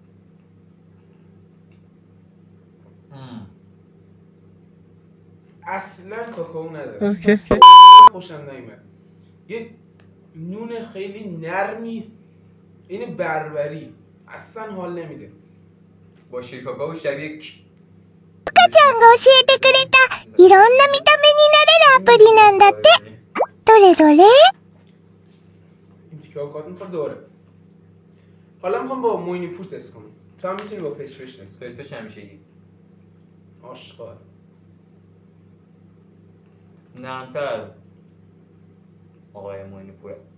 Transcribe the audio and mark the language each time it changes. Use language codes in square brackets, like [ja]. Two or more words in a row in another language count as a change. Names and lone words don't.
[fa] اصلا کاکائو نداره. خوشم نمیاد. یه نون خیلی نرمی، این بربری اصلا حال نمیده. با شیر کاکائو شبیه [ja] 赤ちゃんが教えてくれたいろんな見た目になれるアプリなんだって。どれどれ？ [fa] این تیکه ها کات میخواد دوره. حالا میخوام با موینیپور تست کنم. تو هم میتونی با پشپش تست کنی. پشپش همیشگی. آشغال. نرمتر از آقای موینیپوره.